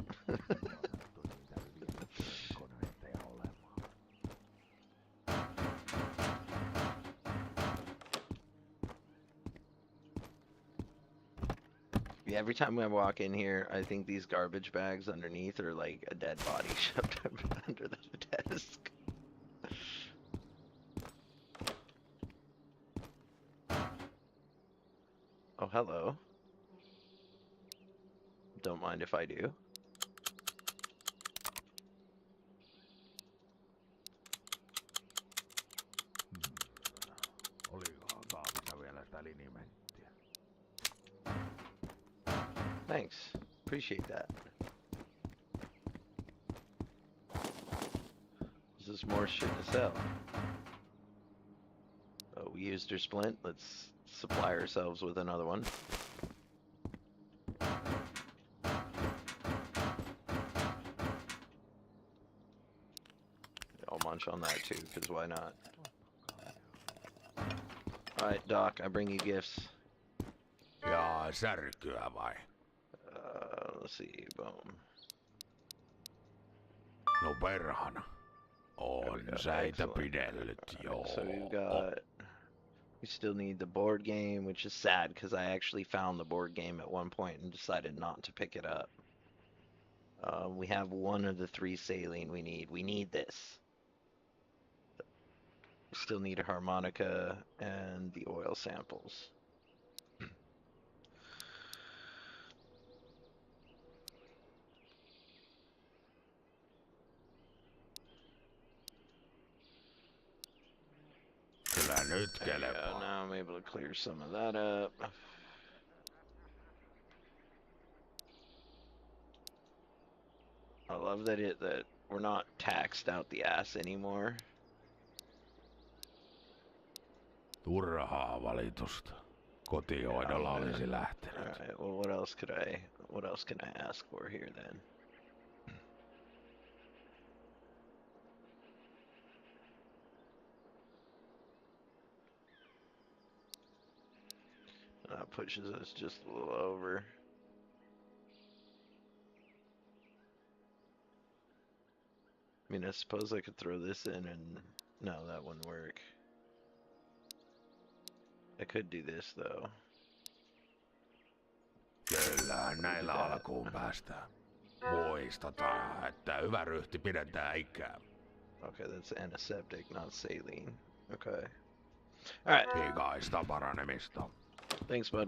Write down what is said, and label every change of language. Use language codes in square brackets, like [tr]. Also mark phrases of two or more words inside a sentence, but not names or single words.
[en] Yeah, every time I walk in here, I think these garbage bags underneath are like a dead body shoved under the desk. Oh, hello. Don't mind if I do. [fi] Olikohan kaapissa vielä sitä linimenttiä? [en] Thanks. Appreciate that. Is this more shit to sell? Oh, we used her splint. Let's supply ourselves with another one. I'll munch on that too, because why not? Alright, Doc, I bring you gifts. [fi] Jaa, särkyä vai? [en] Let's see, boom. [fi] No perhana. On säitä pidellyt, joo. [en] So we still need the board game, which is sad because I actually found the board game at one point and decided not to pick it up. We have one of the 3 saline we need. We need this. We still need a harmonica and the oil samples. [fi] Kyllä nyt [en] There you go. [fi] kelepaa. [en] Now I'm able to clear some of that up. I love that we're not taxed out the ass anymore. [fi] Turhaa valitusta. Kotihoidolla olisi lähtenyt. [en] Alright, well what else can I ask for here then? That pushes us just a little over. I mean, I suppose I could throw this in and... No, that wouldn't work. I could do this, though. [fi] Kyllä, näillä alkuun päästään. Muistetaan, että hyvä ryhti pidetään ikää. [en] Okay, that's antiseptic, not saline. Okay. Alright. [fi] Pikaista paranemista. [en] Thanks, bud.